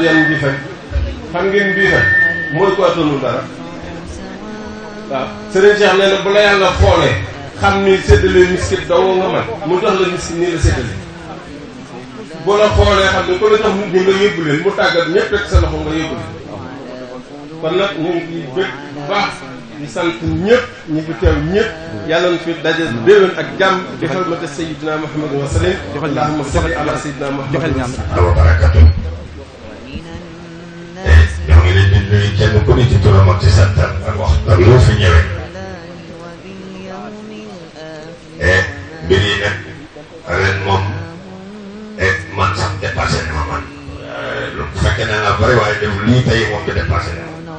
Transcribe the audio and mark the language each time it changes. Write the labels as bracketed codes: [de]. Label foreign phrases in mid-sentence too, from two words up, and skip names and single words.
[wo] yan mbii faj xam ngeen mbii faj mooy ko attanul dara waaw sëriñ Cheikh nee na bu la yàlla xoolee xam ni séddale miskit doo nga man mu jox la miskit nii la séddale boo la xoolee xam ne ku la jox nit ñi nga yóbbu leen mu tàggat ñëpp rek sa loxo nga yóbbu leen kon nag ñu ngi bëgg bu baax di sant ñëpp ñi fi teew ñëpp yàlla na fi daje déwén ak jàmm di xurmati [ar] سيدنا محمد وسلم اللهم صل على سيدنا محمد وبركاته [wo] ñoo ngi leen di nuyu kenn ku ne ci turam ak ci santam ak wax ak loo fi ñëwee mbir yi nag ren moom man sax dépassé na ma man bu fekkee ne nga bëri waaye def lii tey moom bi dépassé na ma